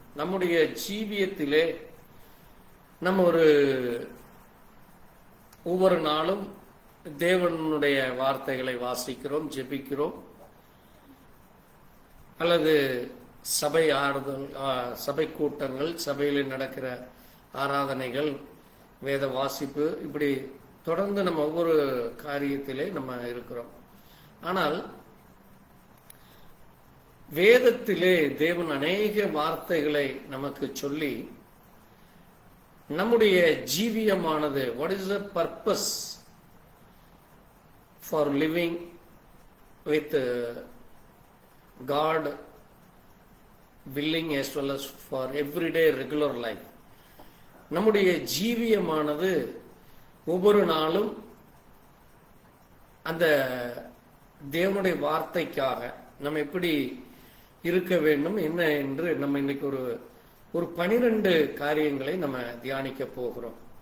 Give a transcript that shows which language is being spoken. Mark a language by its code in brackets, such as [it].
[ta] நம்முடைய ஜீவியத்திலே நம்ம ஒவ்வொரு நாளும் தேவனுடைய வார்த்தைகளை வாசிக்கிறோம், ஜெபிக்கிறோம், அல்லது சபை ஆறுதல், சபை கூட்டங்கள், சபையில் நடக்கிற ஆராதனைகள், வேத வாசிப்பு, இப்படி தொடர்ந்து நம்ம ஒவ்வொரு காரியத்திலே நம்ம இருக்கிறோம். ஆனால் வேதத்திலே தேவன் அநேக வார்த்தைகளை நமக்கு சொல்லி நம்முடைய ஜீவியமானது, [en] what is the purpose for living with God willing as well as for everyday regular life. [ta] நம்முடைய ஜீவியமானது ஒவ்வொரு நாளும் அந்த தேவனுடைய வார்த்தைக்காக நம்ம எப்படி இருக்க வேண்டும் என்ன என்று நம்ம இன்னைக்கு ஒரு 12 காரியங்களை நம்ம தியானிக்க போகிறோம்.